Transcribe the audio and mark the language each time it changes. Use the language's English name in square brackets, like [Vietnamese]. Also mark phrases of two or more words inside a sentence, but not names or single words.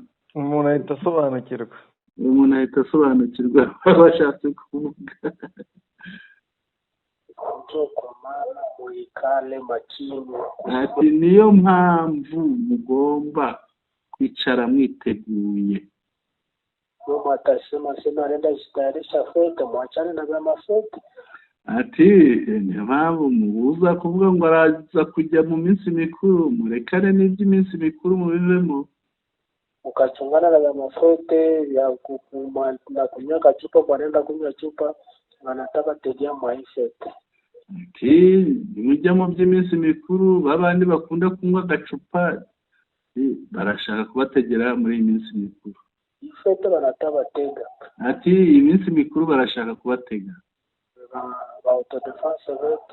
[Kinyarwanda] umuntu ahita asobanukirwa bashatse kuvuga ati niyo mpamvu mugomba kwicara mwiteguye [Swahili] mama atasema anaenda jitayarisha fete mwachane na vya mafete [Kinyarwanda] ati niyo mpamvu mubuza kuvuga ngo araza kujya mu minsi mikuru murekane n'iby'iminsi mikuru mubivemo [Swahili] ukachungana na vya mafete ya kukuma na kunywa chupa wanaenda kunywa chupa wanataka tegea maifete [Kinyarwanda] ati mujya mu by'iminsi mikuru babandi bakunda kunywa agacupa barashaka kubategera muri iyi minsi mikuru [Swahili] ifete banataka tega [Kinyarwanda] ati iyi minsi mikuru barashaka kubatega [Swahili] ba autodefense vetu